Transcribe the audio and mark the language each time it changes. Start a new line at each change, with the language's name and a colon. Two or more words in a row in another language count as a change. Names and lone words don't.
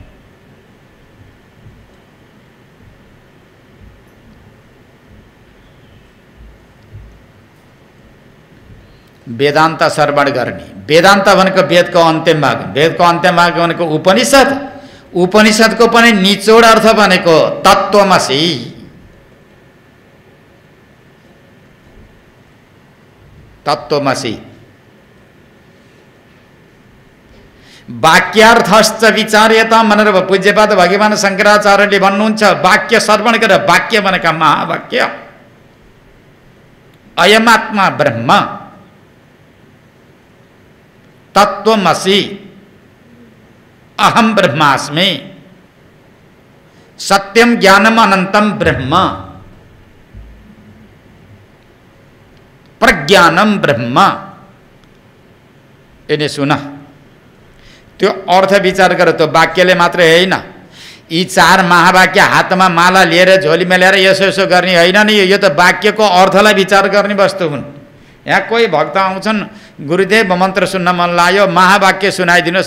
Nepali: वेदान्त श्रवण गर्ने। वेदान्त भनेको वेदको अन्तिम भाग, वेदको अन्तिम भाग भनेको उपनिषद, उपनिषदको पनि निचोड अर्थ भनेको तत्त्वमसि।
Sanskrit: तत्त्वमसि वाक्यार्थश्च विचार्यता
Nepali: भनेर पूज्यपाद भगवान शङ्कराचार्यले भन्नुहुन्छ। वाक्य श्रवण गरेर, वाक्य भनेका महावाक्य,
Sanskrit: अयमात्मा ब्रह्म तत्त्वमसि, अहम ब्रह्मास्मि, सत्यम ज्ञानम अनंतम ब्रह्म, प्रज्ञानम ब्रह्म।
Nepali: यसले सुन, त्यो अर्थ विचार गर। त्यो वाक्यले मात्रै होइन, यी चार महावाक्य हातमा माला लिएर झोलीमा ल्याएर यसो यसो गर्ने होइन नि। यो त वाक्यको अर्थलाई विचार गर्ने वस्तु हुन्। यहाँ कोही भक्त आउँछन्, गुरुदेव मन्त्र सुन्न मन लाग्यो, महावाक्य सुनाइदिनुहोस्।